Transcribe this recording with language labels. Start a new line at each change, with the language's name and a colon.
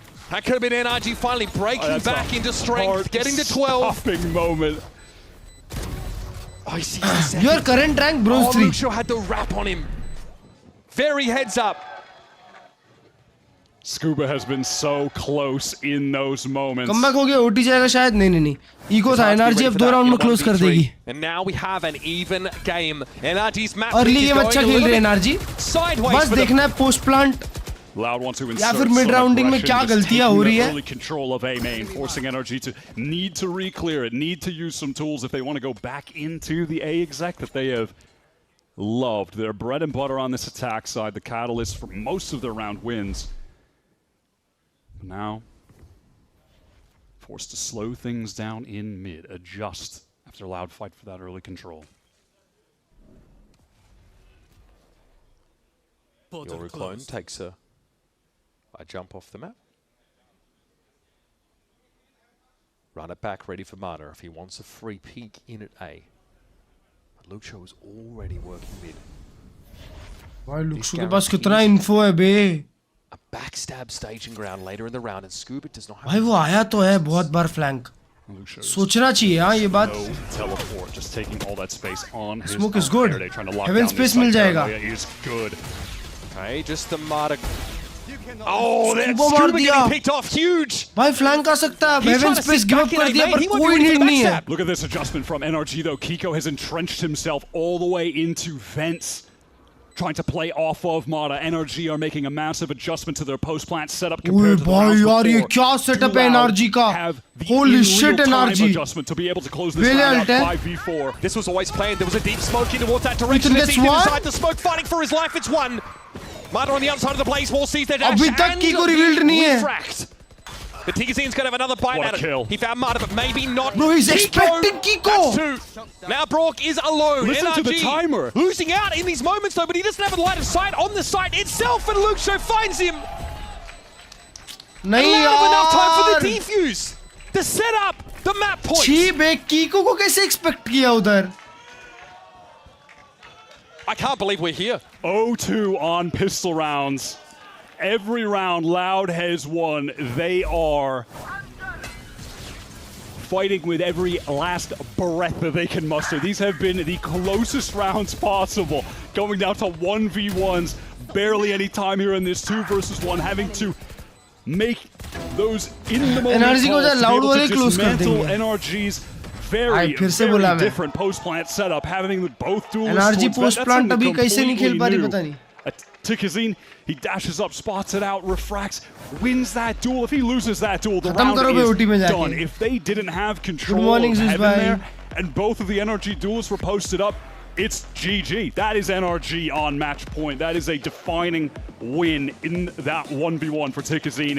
English: That could have been NRG finally breaking back into strength, getting to 12. Stopping moment. Oh, he sees the second. Your current rank, bronze 3. Luxo had the wrap on him. Very heads up. Scuba has been so close in those moments.
Hindi: Comeback हो गया, OT जाएगा शायद. नहीं. Eco था, NRG अब 2 round में close कर देगी.
English: And now we have an even game. NRG's map
Hindi: Early game अच्छा खेल रहे NRG.
English: Sideways.
Hindi: बस देखना है post plant.
English: Loud wants to insert
Hindi: या फिर mid rounding में क्या गलतियां हो रही है?
English: Early control of A main, forcing NRG to need to re-clear it, need to use some tools if they want to go back into the A exec that they have loved. Their bread and butter on this attack side, the catalyst for most of their round wins. Now, forced to slow things down in mid, adjust after Loud fight for that early control. Your clone takes a jump off the map. Run it back, ready for Mata if he wants a free peek in at A. But Luxo is already working mid.
Hindi: भाई Luxo के पास कितना info है बे?
English: A backstab staging ground later in the round, and Scuba does not have.
Hindi: भाई वो आया तो है बहुत बार flank. सोचना चाहिए हाँ ये बात.
English: Teleport, just taking all that space on his Smoke is good.
Hindi: Heaven space मिल जाएगा.
English: Is good. Okay, just the Mata. Oh, that's Scuba getting picked off, huge.
Hindi: भाई flank आ सकता है. Heaven space give up कर दिया पर कोई need नहीं है.
English: Look at this adjustment from NRG though. Kiko has entrenched himself all the way into vents. Trying to play off of Mata. NRG are making a massive adjustment to their post-plant setup compared to the rounds before.
Hindi: यार ये क्या setup है NRG का?
English: Holy shit NRG! Adjustment to be able to close this round out 5v4. This was always planned. There was a deep smoke in towards that direction. It's inside the smoke, fighting for his life. It's one. Mata on the outside of the blaze wall sees their dash.
Hindi: अभी तक Kiko revealed नहीं है.
English: The Tigazine's going to have another bite at it. He found Mata, but maybe not. Bro, he's expecting Kiko. That's two. Now Brock is alone. Listen NRG to the timer. Losing out in these moments though, but he doesn't have a line of sight on the site itself, and Luxo finds him.
Hindi: नहीं यार.
English: Enough time for the defuse. The setup, the map point.
Hindi: छी बे Kiko को कैसे expect किया उधर?
English: I can't believe we're here. 0-2 on pistol rounds. Every round Loud has won. They are fighting with every last breath that they can muster. These have been the closest rounds possible. Going down to 1v1s. Barely any time here in this 2 versus 1. Having to make those in the moment
Hindi: NRG को जा Loud वाले close कर देंगे.
English: NRG's very different post-plant setup. Having both dual
Hindi: NRG post-plant अभी कैसे नहीं खेल पा रही पता नहीं.
English: Tikazine, he dashes up, spots it out, refracts, wins that duel. If he loses that duel, the round is done. If they didn't have control of Heaven there, and both of the NRG duels were posted up, it's GG. That is NRG on match point. That is a defining win in that 1v1 for Tikazine.